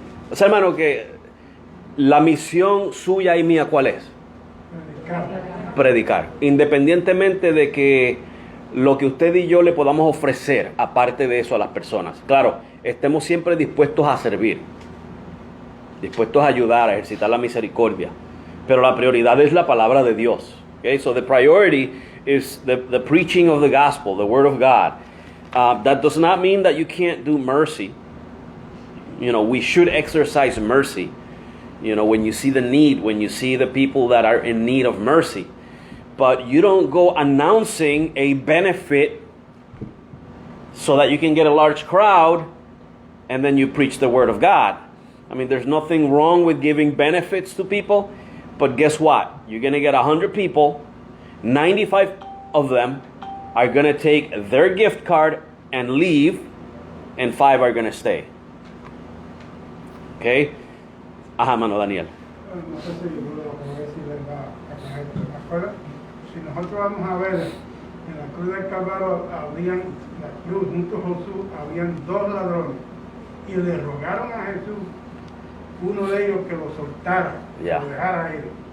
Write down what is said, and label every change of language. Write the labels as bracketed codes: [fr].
[es] O sea, hermano, que la misión suya y mía, ¿cuál es? Predicar. Independientemente de que lo que usted y yo le podamos ofrecer, aparte de eso, a las personas. Claro, estemos siempre dispuestos a servir, dispuestos a ayudar, a ejercitar la misericordia. Pero la prioridad es la palabra de Dios. [en] Okay? So the priority is the preaching of the gospel, the word of God. That does not mean that you can't do mercy. You know, we should exercise mercy. You know, when you see the need, when you see the people that are in need of mercy. But you don't go announcing a benefit so that you can get a large crowd and then you preach the word of God. I mean, there's nothing wrong with giving benefits to people, but guess what? You're going to get 100 people, 95 of them are going to take their gift card and leave, and 5 are going to stay. Okay? [es] Ajá, mano, Daniel. No sé si lo que voy a decir es verdad. Si nosotros vamos a ver, en la cruz del Calvario habían, la cruz junto a Jesús, habían 2 ladrones, y le rogaron a Jesús, uno de ellos, que lo soltara, que lo dejara ir.